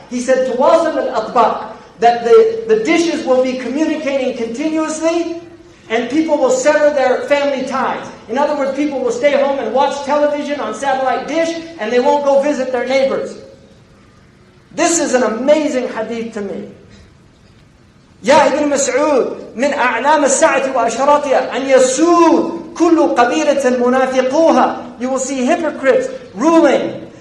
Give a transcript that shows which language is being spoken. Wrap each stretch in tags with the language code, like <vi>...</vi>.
<en>He said, tuwasal al-atbaq, that the dishes will be communicating continuously, and people will sever their family ties. In other words, people will stay home and watch television on satellite dish, and they won't go visit their neighbors. This is an amazing hadith to me.</en> <ar>يا ابن مسعود من أعلام الساعة وأشراطها أن يسود كل قبيلة منافقوها.</ar> <en>You will see hypocrites ruling.</en>